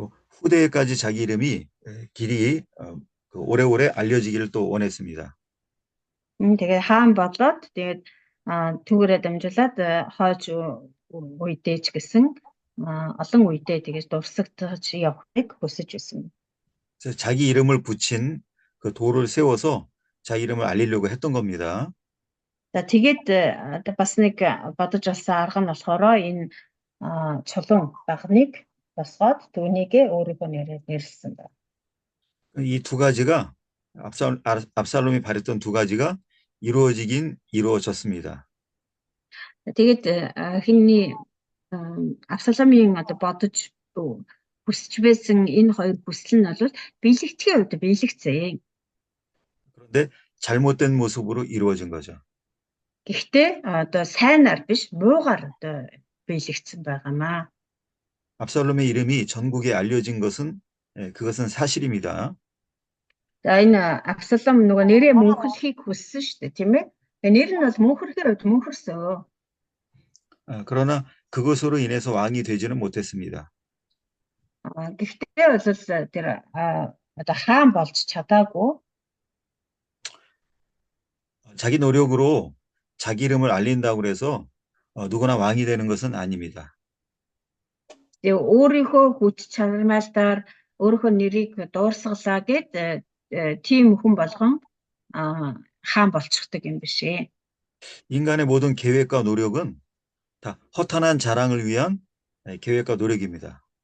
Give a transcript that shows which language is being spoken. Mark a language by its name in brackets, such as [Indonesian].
[Korean] 후대까지 자기 이름이 길이 오래오래 알려지기를 또 원했습니다. [Mongolian] Тэгээд хаан болоод тэгээд түүгээрээ дамжуулаад хойж үедээ ч гэсэн олон үедээ тэгэж дурсагдаж явахыг хүсэж байсан. [Korean] 자기 이름을 붙인 그 돌을 세워서 자기 이름을 알리려고 했던 겁니다. [Mongolian] За тэгээд бас нэг бодож олсон арга нь болохоор энэ чулуун багныг босгоод түүнийгээ өөрийнхөө нэрээр нэрлсэн байна. [Korean] 이 두 가지가 압살롬이 바랬던 두 가지가 이루어졌습니다. [Mongolian] Тэгээд хинний Абсаломын одоо бодож хүсэж байсан энэ хоёр хүсэл нь бол биелэгдэхийн үед биелэгцээ. [Korean] 그런데 잘못된 모습으로 이루어진 거죠. [Mongolian] Гэхдээ одоо сайнаар биш муугаар одоо биелэгдсэн байгаамаа. [Korean] 압살롬의 이름이 전국에 알려진 것은 그것은 사실입니다. [Mongolian] За энэ Абсалом нөгөө нэрээ мөнхлөхийг хүссэн шүү дээ, тийм ээ. Нэр нь бол мөнхөрхөр мөнхөрсөн. [Korean] 그러나 그것으로 인해서 왕이 되지는 못했습니다. [Mongolian] Гэхдээ бол тэр одоо хаан болж чадаагүй. [Korean] 자기 노력으로 자기 이름을 알린다고 해서 누구나 왕이 되는 것은 아닙니다. [Mongolian] өөрийнхөө хүч чармайлтаар өөрийнхөө нэрийг дуурсгалаа гэд тийм хүн болгон хаан болчихдаг юм биш ээ. [Korean] 인간의 모든 계획과 노력은 다 허탄한 자랑을 위한 계획과 노력입니다.